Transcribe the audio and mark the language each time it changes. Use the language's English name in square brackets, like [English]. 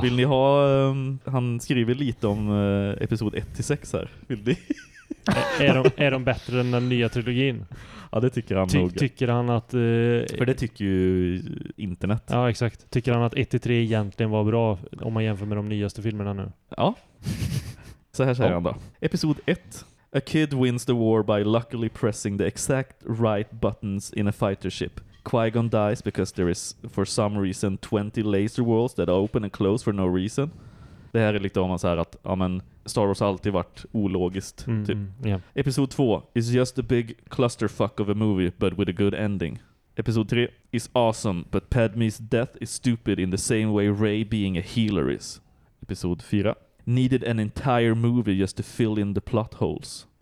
[Swedish] Vill ni ha... han skriver lite om episod 1-6 här. Vill ni? är de bättre än den nya trilogin? Ja, det tycker han nog. Tycker han att... för det tycker ju internet. Ja, exakt. Tycker han att 1-3 egentligen var bra om man jämför med de nyaste filmerna nu? Ja. Så här säger han då. Episod 1. [English] A kid wins the war by luckily pressing the exact right buttons in a fighter ship. Qui-Gon dies because there is for some reason 20 laser worlds that open and close for no reason. [Swedish] Det här är lite om man säger att ja, men Star Wars har alltid varit ologiskt. Typ. [English] Yeah. [Swedish] Episod 2. [English] Is just a big clusterfuck of a movie but with a good ending. [Swedish] Episod 3. [English] Is awesome but Padme's death is stupid in the same way Rey being a healer is. [Swedish] Episod 4. [English] Needed an entire movie just to fill in the plot holes.